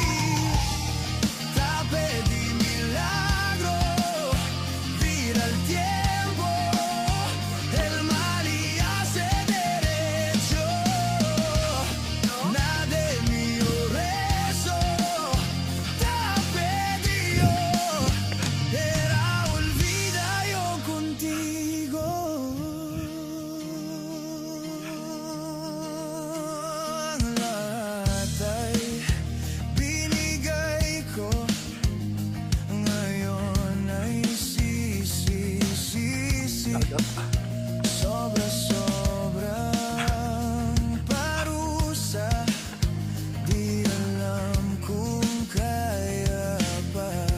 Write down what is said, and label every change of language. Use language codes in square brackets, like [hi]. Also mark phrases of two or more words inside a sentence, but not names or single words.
[cbk] Te pedí milagro, vira el tiempo, el mal y hace derecho. Nada de mío rezo, te pedí yo, era olvida yo contigo. [tl] Lahat ay binigay ko, ngayon ay sisi. Sobra-sobrang parusa, di alam kung kaya pa.